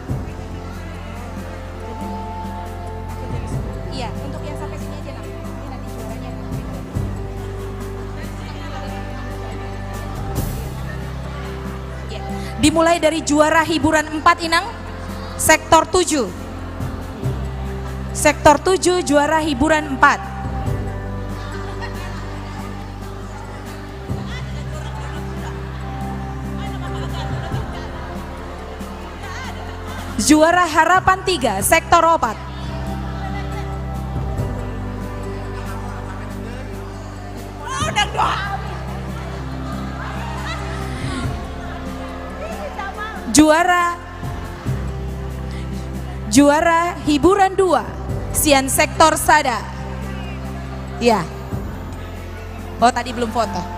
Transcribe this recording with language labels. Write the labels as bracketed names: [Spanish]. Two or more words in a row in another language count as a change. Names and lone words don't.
[Indonesian] Iya, untuk yang sampai sini aja Nang. Ini nanti juaranya. Ya. Dimulai dari juara hiburan 4 Inang, sektor 7. Sektor 7 juara hiburan 4. Juara harapan 3, sektor 4. Juara hiburan 2, sian sektor Sada. Ya. Oh, tadi belum foto.